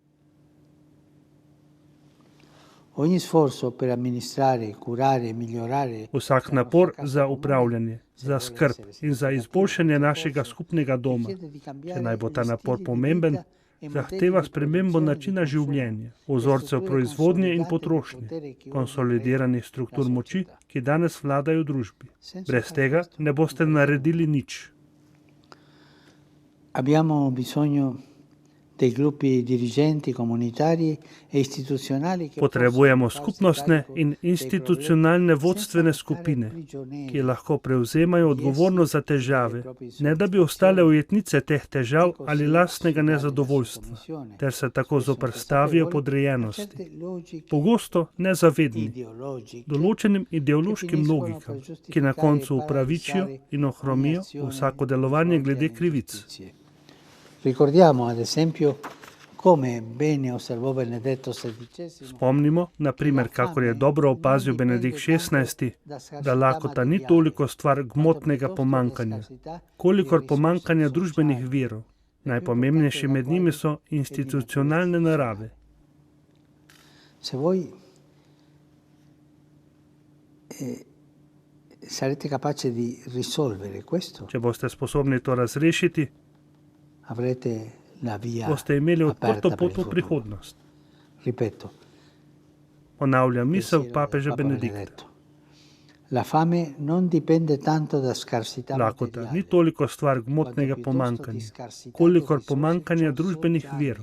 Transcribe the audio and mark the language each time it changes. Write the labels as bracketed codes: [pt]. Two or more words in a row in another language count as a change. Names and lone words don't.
[sl] Vsak napor za upravljanje, za skrb in za izboljšanje našega skupnega doma, če naj bo ta napor pomemben, zahteva spremembo načina življenja, vzorcev proizvodnje in potrošnje, konsolidiranih struktur moči, ki danes vladajo v družbi. Brez tega ne boste naredili nič. [it] Abbiamo bisogno dei gruppi dirigenti comunitari e istituzionali. [sl] Potrebujemo skupnostne in institucionalne vodstvene skupine, ki lahko prevzemajo odgovornost za težave, ne da bi ostale ujetnice teh težav ali lastnega nezadovoljstva, ter se tako zoperstavijo podrejenosti, pogosto nezavedni, določenim ideološkim logikam, ki na koncu upravičijo in ohromijo vsako delovanje glede krivic. [it] Ricordiamo ad esempio come bene osservò Benedetto XVI. [sl] Spomnimo, na primer, kakor je dobro opazil Benedikt XVI, da lakota ni toliko stvar gmotnega pomankanja, kolikor pomankanja družbenih virov. Najpomembnejši med njimi so institucionalne narave. [it] Se voi sarete capaci di risolvere questo? [sl] Če boste sposobni to razrešiti, boste imeli odprto pot v prihodnost. Ponavljam misel papeža Benedikta. Lakota ni toliko stvar gmotnega pomankanja, kolikor pomankanja družbenih virov.